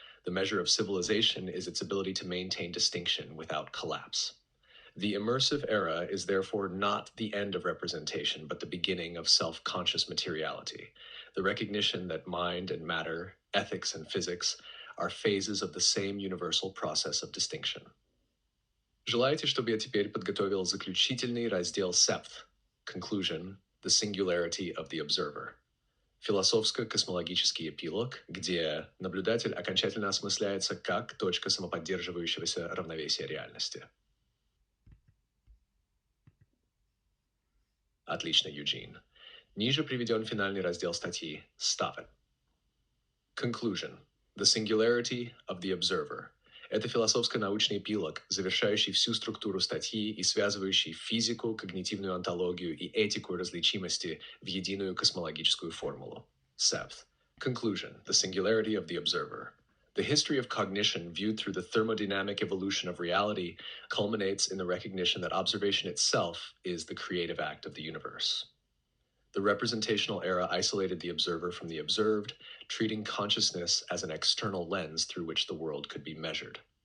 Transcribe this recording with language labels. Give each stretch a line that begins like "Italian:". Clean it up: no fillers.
English: The measure of civilization is its ability to maintain distinction without collapse. The immersive era is therefore not the end of representation, but the beginning of self-conscious materiality, the recognition that mind and matter, ethics and physics, are phases of the same universal process of distinction.
Russian: Желаете, чтобы я теперь подготовил заключительный раздел Sept,
English: Conclusion, The Singularity of the Observer,
Russian: философско-космологический эпилог, где наблюдатель окончательно осмысляется как точка самоподдерживающегося равновесия реальности. Отлично, Юджин. Ниже приведен финальный раздел статьи
English: Stop it. Conclusion. The Singularity of the Observer.
Russian: Это философско-научный эпилог, завершающий всю структуру статьи и связывающий физику, когнитивную онтологию и этику различимости в единую космологическую формулу.
English: Seventh. Conclusion. The Singularity of the Observer. The history of cognition viewed through the thermodynamic evolution of reality culminates in the recognition that observation itself is the creative act of the universe. The representational era isolated the observer from the observed, treating consciousness as an external lens through which the world could be measured.